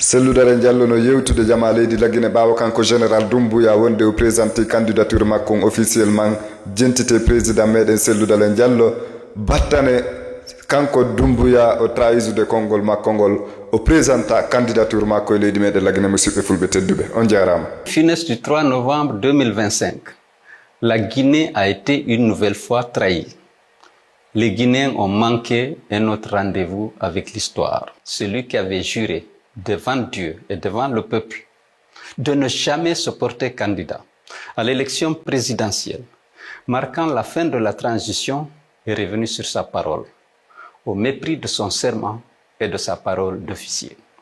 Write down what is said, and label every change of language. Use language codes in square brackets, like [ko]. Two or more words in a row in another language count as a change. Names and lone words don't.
[ff] selludare Diallo no yewtude jama leydi Laguine ɓawo kanko général Doumbouya wonde o [fr] présenté candidature [ff] makko officiellement jentite président meɗen selludale Diallo battane kanko Doumbouya o trahisude konngol makko ngol o [fr] présenta candidature [ff] makko e leydi meɗen Laguine musidɓe fulɓe tedduɓe on jarama. [fr] Finesse du 3 novembre 2025, la Guinée a été une nouvelle fois trahie. Les Guinéens ont manqué un autre rendez-vous avec l'histoire. Celui qui avait juré devant Dieu et devant le peuple de ne jamais se porter candidat à l'élection présidentielle, marquant la fin de la transition, est revenu sur sa parole, au mépris de son serment et de sa parole d'officier.